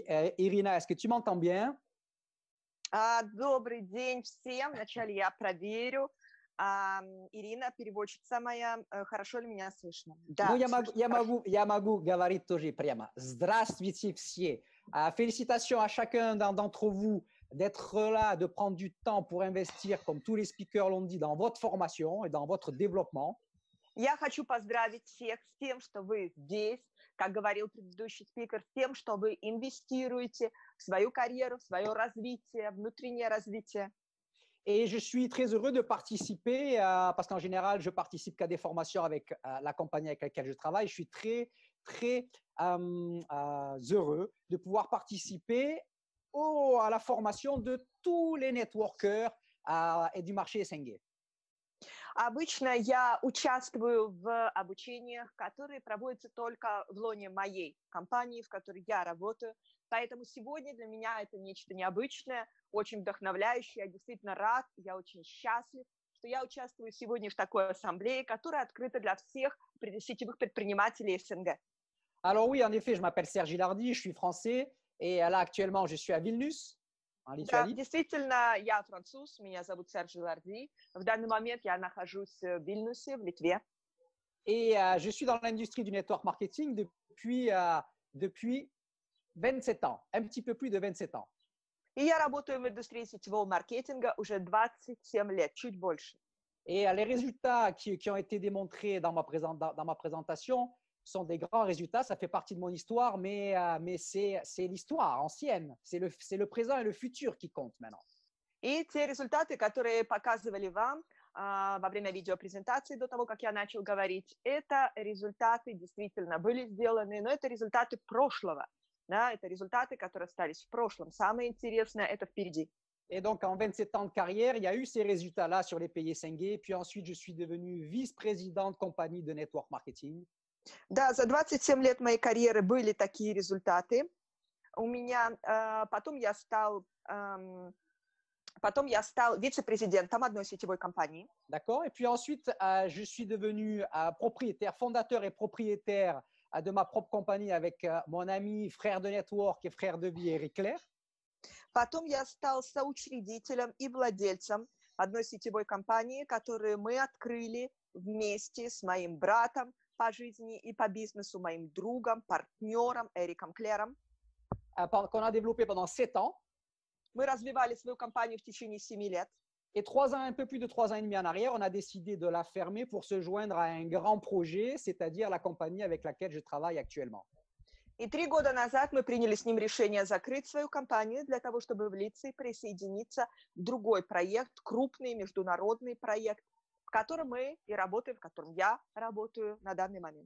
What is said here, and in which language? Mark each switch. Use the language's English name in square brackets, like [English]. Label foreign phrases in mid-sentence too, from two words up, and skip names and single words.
[French] Irina, est-ce que tu m'entends bien? [Russian] Добрый день всем. Вначале я проверю. Ирина, переводчица моя, хорошо ли меня слышно? Да. Я могу говорить тоже прямо. Здравствуйте все. [French] Félicitations à chacun d'entre vous d'être là, de prendre du temps pour investir, comme tous les speakers l'ont dit, dans votre formation et dans votre développement. [Russian] Я хочу поздравить всех с тем, что вы здесь, как говорил предыдущий спикер, с тем, что вы инвестируете в свою карьеру, в свое развитие, внутреннее развитие. [French] Et je suis très heureux de participer, parce qu'en général, je participe qu'à des formations avec la compagnie avec laquelle je travaille. Je suis très heureux de pouvoir participer à la formation de tous les networkers et du marché SNG. [Russian] Обычно я участвую в обучениях, которые проводятся только в лоне моей компании, в которой я работаю. Поэтому сегодня для меня это нечто необычное, очень вдохновляющее. Я действительно рад, я очень счастлив, что я участвую сегодня в такой ассамблее, которая открыта для всех сетевых предпринимателей СНГ. [French] Alors oui, en effet, je m'appelle Serge Жиларди, je suis français et là actuellement je suis à Vilnius. [Russian] Да, действительно, я француз, меня зовут Серж Жиларди. В данный момент я нахожусь в Вильнюсе, в Литве. [French] Et je suis dans l'industrie du [English] network marketing [French] depuis 27 ans, un petit peu plus de 27 ans. [Russian] И я работаю в индустрии сетевого маркетинга уже 27 лет, чуть больше. [French] Et les résultats qui ont été démontrés dans ma présentation sont des grands résultats. Ça fait partie de mon histoire, mais c'est l'histoire ancienne. C'est le présent et le futur qui comptent maintenant. [Russian] И те результаты, которые показывали вам во время видеопрезентации до того, как я начал говорить, это результаты действительно были сделаны, но это результаты прошлого. Да, это результаты, которые остались в прошлом. Самое интересное, это впереди. [French] Et donc, en 27 ans de carrière, il y a eu ces résultats-là sur les pays SNG. Puis ensuite, je suis devenu vice-président de compagnie de [English] network marketing. [Russian] Да, за 27 лет моей карьеры были такие результаты. У меня потом я стал вице-президентом одной сетевой компании. [French] D'accord. Et puis ensuite, je suis devenu propriétaire, fondateur et propriétaire de ma propre compagnie avec mon ami, frère de network et frère de vie, Eric Claire. [Russian] Потом я стал соучредителем и владельцем одной сетевой компании, которую мы открыли вместе с моим братом по жизни и по бизнесу, моим другом, партнером Эриком Клером. [French] Qu'on a développé pendant 7 ans. [Russian] Мы развивали свою компанию в течение 7 лет. [French] Et 3 ans, un peu plus de 3 ans et demi en arrière, on a décidé de la fermer pour se joindre à un grand projet, c'est-à-dire la compagnie avec laquelle je travaille actuellement. [Russian] И 3 года назад мы приняли с ним решение закрыть свою компанию для того, чтобы влиться и присоединиться в другой проект, крупный международный проект, в котором мы и работаем, в котором я работаю на данный момент.